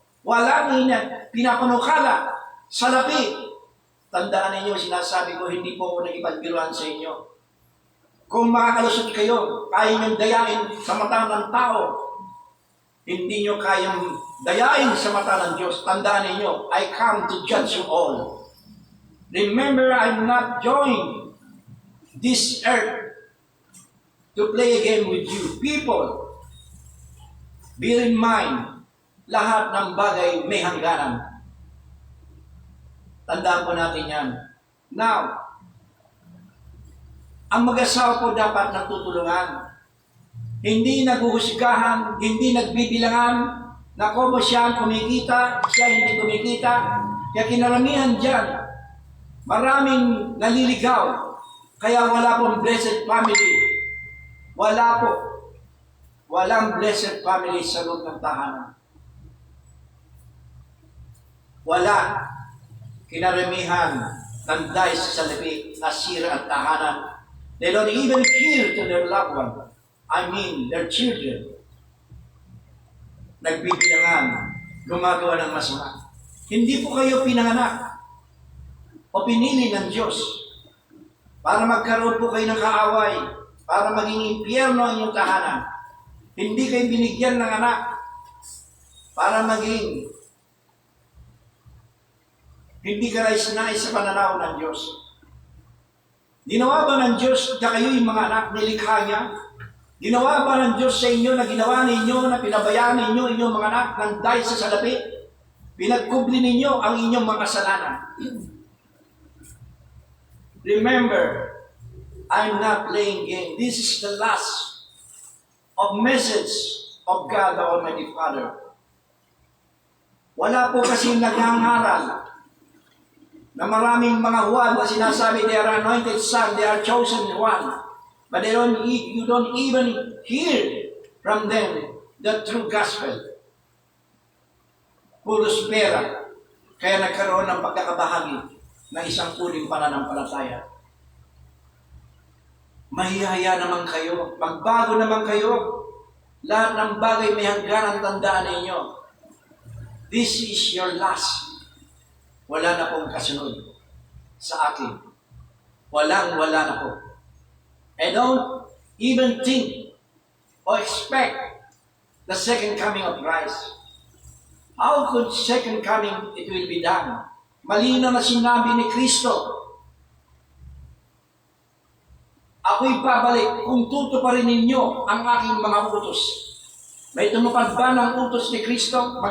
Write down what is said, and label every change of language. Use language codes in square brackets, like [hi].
[tl] Walang pinapanukala sa lapi. Tandaan ninyo, sinasabi ko, hindi po ako nagipagbiruan sa inyo. Kung makakalusot kayo, kaya niyong dayain sa mata ng tao, hindi niyo kayang dayain sa mata ng Diyos. Tandaan ninyo, [en] I come to judge you all. Remember, I'm not joined this earth to play a game with you. People, bear in mind, [tl] lahat ng bagay may hangganan. Tandaan po natin yan. Now, ang mag-asawa po dapat nagtutulungan. Hindi naghuhusgahan, hindi nagbibilangan na kung siya ang kumikita, siya hindi kumikita. Kaya kinaramihan dyan, maraming naliligaw. Kaya wala pong blessed family. Wala po. Walang blessed family sa loob ng tahanan. Wala. Kinaramihan ng dahil sa salapi, nasira ang tahanan. [en] They don't even care to their loved one. I mean, their children. [tl] Nagbibilangan, gumagawa ng masama. Hindi po kayo pinanganak o pinili ng Diyos para magkaroon po kayo ng kaaway, para maging impyerno ang inyong tahanan. Hindi kayo binigyan ng anak para maging hindi ka nais-nais sa pananaw ng Diyos. Ginawa ba ng Diyos na kayo yung mga anak nilikha niya? Ginawa ba ng Diyos sa inyo na ginawa ninyo, na pinabayaan ninyo inyong mga anak ng dahil sa salapi? Pinagkubli ninyo ang inyong mga kasalanan. [en] Remember, I'm not playing game. This is the last of message of God the Almighty Father. [tl] Wala po kasi naghangaral na maraming mga Juan na sinasabi [en] they are anointed son, they are chosen one. But you don't even hear from them the true gospel. [tl] Puros pera. Kaya nagkaroon ng pagkakabahagi ng isang uling pananampalataya. Mahihaya naman kayo. Magbago naman kayo. Lahat ng bagay may hangganan, tandaan ninyo. [en] This is your last. [tl] Wala na pong kasunod sa akin. Wala na po. [en] And don't even think or expect the second coming of Christ. How could second coming it will be done? [tl] Malinaw na sinabi ni Kristo, ako'y babalik kung tutuparin ninyo ang aking mga utos. May tumupad ba ng utos ni Kristo?